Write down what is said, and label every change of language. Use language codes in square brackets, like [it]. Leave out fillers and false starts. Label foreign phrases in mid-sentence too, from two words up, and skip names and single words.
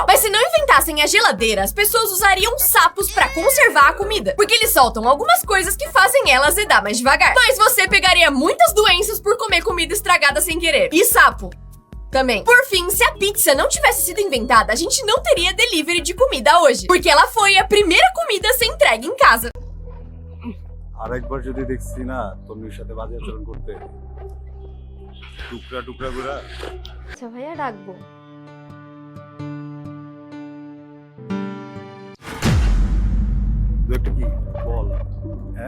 [pt] Mas se não inventassem a geladeira, as pessoas usariam sapos para conservar a comida, porque eles soltam algumas coisas que fazem ela azedar mais devagar. Mas você pegaria muitas doenças por comer comida estragada sem querer. E sapo também. Por fim, se a pizza não tivesse sido inventada, a gente não teria delivery de comida hoje, porque ela foi a primeira comida a ser entregue em casa. [bn] আরেকবার যদি দেখছি না তন্মীর সাথে বাজে আচরণ করতে টুকরা টুকরা করে আচ্ছা ভাইয়া রাখবো। দু একটা কি বল হ্যাঁ